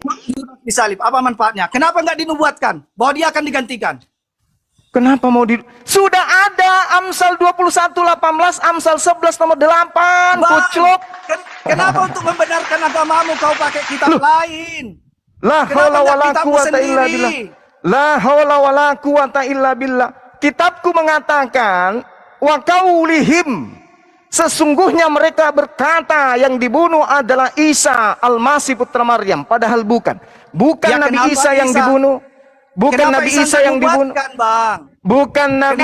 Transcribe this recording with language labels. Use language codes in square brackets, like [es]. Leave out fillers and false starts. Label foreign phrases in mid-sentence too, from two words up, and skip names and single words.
[id] Disalib, apa manfaatnya? Kenapa nggak dinubuatkan bahwa dia akan digantikan? Kenapa mau Sudah ada Amsal 21:18, Amsal 11 nomor 8, kuclok. Kenapa untuk membenarkan agamamu kau pakai kitab lain? [ar] لا حول ولا قوة إلا بالله لا حول ولا قوة إلا بالله. [id] Kitabku mengatakan, [ar] وقولهم, [id] sesungguhnya mereka berkata yang dibunuh adalah Isa Al-Masih putra Maryam, padahal bukan. Bukan Ya, Nabi kenapa Isa yang Isa? dibunuh. Bukan Kenapa Nabi Isa Isa yang dibunuh. dinubuatkan, Bang? Bukan Nabi